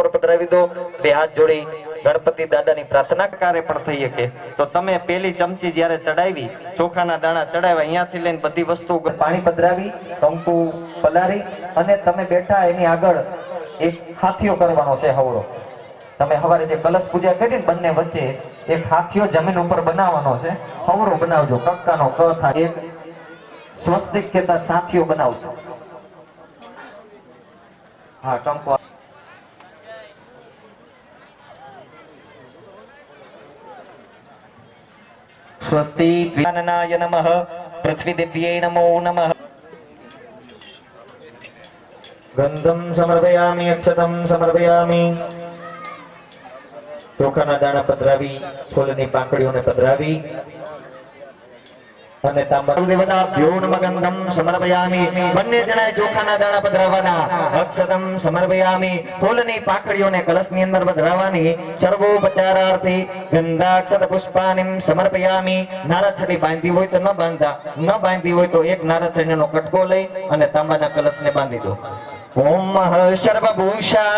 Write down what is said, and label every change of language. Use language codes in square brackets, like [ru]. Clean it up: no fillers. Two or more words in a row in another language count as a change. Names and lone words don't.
[gu] પધરાવી દો બે હાથ જોડી ગણપતિ દાદાની પ્રાર્થના કારે પણ થઈ શકે તો તમે પેલી ચમચી જ્યારે ચડાવી ચોખાના દાણા ચડાવ્યા અહીંયાથી લઈને બધી વસ્તુ પાણી પધરાવી કંકુ પલારી અને તમે બેઠા એની આગળ એક હાથીઓ કરવાનો છે હવળો તમે સવારે જે કલશ પૂજા કરી બંને વચ્ચે એક હાથીઓ જમીન ઉપર બનાવવાનો છે હવળો બનાવજો કક્કાનો ક થાય એક સ્વસ્તિક કેતા સાથીઓ બનાવશો [sa] હા કંકુ स्वस्ति ज्ञाननाय नमः पृथ्वी देव्यै नमो नमः गंधम समर्पयामि अक्षतम समर्पयामि [gu] ચોખાના દાણા પધરાવી ફૂલની પાંખડીઓને પધરાવી અને તાંબા [sa] દેવતા ભ્યોનમ ગંધમ સમર્પયામિ [gu] બંને જણાએ ચોખાના દાણા પધરાવવાના [sa] અક્ષતમ સમર્પયામિ [gu] ફૂલની પાંખડીઓને કલશની અંદર પધરાવવાની [sa] સર્વોપચારાર્થી ગંધાક્ષત પુષ્પાનિમ સમર્પયામિ [gu] નારછડી બાંધી હોય તો ન બાંધી હોય તો એક નારછડીનો કટકો લઈ અને તાંબાના કલશને બાંધી દો [sa] ઓમ સર્વભૂષા